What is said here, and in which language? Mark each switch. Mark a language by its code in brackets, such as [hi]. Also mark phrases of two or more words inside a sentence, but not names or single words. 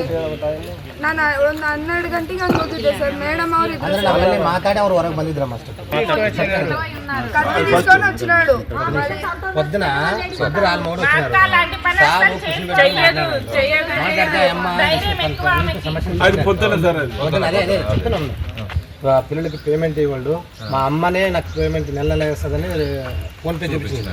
[kn] ನಾನು ಒಂದು 12 ಗಂಟೆಗೆ ಹಂಗೆ ಹೋಗಿದ್ದೆ ಸರ್. ಮೇಡಮ್ ಅವ್ರು ಇದ್ರು ಮಾತಾಡಿ ಅವ್ರು ಹೊರಗೆ ಬಂದಿದ್ರ ಹಚ್ಚಿನಾಡು [te] పిల్లలకి పేమెంట్ ఇవ్వడు. మా అమ్మనే నాకు పేమెంట్ నెల వేస్తుందని ఫోన్ పే చూపించింది.